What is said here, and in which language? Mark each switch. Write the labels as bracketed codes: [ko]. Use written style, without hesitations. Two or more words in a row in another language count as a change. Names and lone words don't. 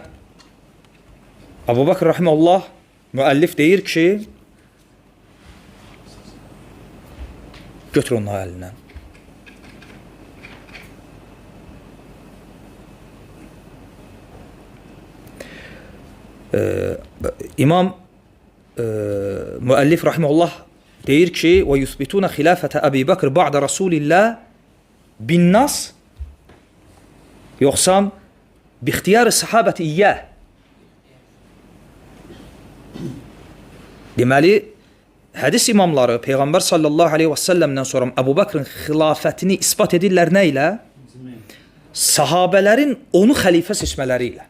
[az] Əbu Bakr rəhməhullah müəllif deyir ki, götür onun əlindən. İmam müəllif rəhməhullah deyir ki, [ar] ويثبتون خلافة أبي بكر بعد رسول الله بالنص yoxsa باختيار الصحابة إياه. [az] Deməli, hədis imamları Peyğəmbər [ar] صلى الله عليه وسلم [az] sonra Əbu Bakrın xilafətini ispat edirlər nə ilə? Sahabələrin onu xəlifə seçmələri ilə.